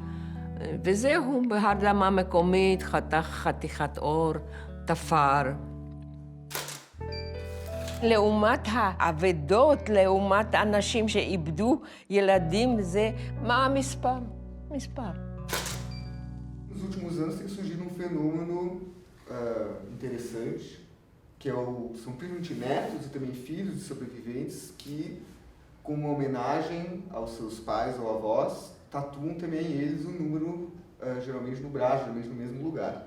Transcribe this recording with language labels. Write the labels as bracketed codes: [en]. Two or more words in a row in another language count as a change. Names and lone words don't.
[he] וזהו, בהרדמה מקומית, חתך חתיכת אור, תפר. לעומת האבדות, לעומת אנשים שאיבדו ילדים, זה מה המספר? מספר. [pt] Nos últimos anos tem surgido um fenômeno interessante, que são principalmente netos e também filhos de sobreviventes que, como uma homenagem aos seus pais ou avós, tatuam também eles um número, geralmente no braço, geralmente no mesmo lugar.